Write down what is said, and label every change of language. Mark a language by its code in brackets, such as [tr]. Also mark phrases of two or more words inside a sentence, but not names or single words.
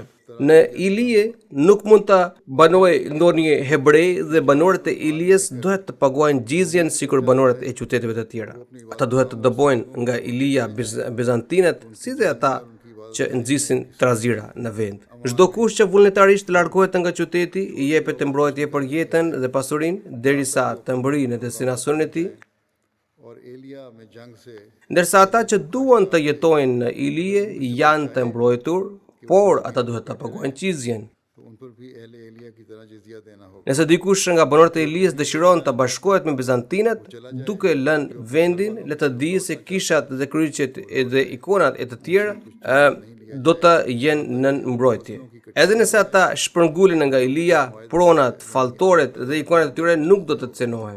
[sq] Në Ilije nuk mund të banojë ndonjë hebrej dhe banorët e Ilijes duhet të paguajnë gjizjen sikur banorët e qyteteve të tjera. Ata duhet të dëbojnë nga Ilija bizantinët si dhe ata që nxisin trazira në vend. Çdo kush që vullnetarisht largohet nga qyteti i jepet mbrojtje për jetën dhe pasurinë derisa të mbërrinë destinacionin e tij. [ur] اور ایلیا میں جنگ سے [sq] Ndërsa ata që duan të jetojnë në Ilije janë të mbrojtur, por ata duhet të paguajnë gjizjen. [ur] تو ان پر بھی اہل ایلیا کی طرح جزیہ دینا ہوگا. [sq] Nëse dikush nga banorët e Ilijes dëshiron të bashkohet me bizantinët, duke lënë vendin, le të dijë se kishat dhe kryqet dhe ikonat e të tjerë do të jenë nën mbrojtje. Edhe nëse ata shpërngulin nga Ilija, pronat, falltoret dhe ikonat e tyre nuk do të cënohen.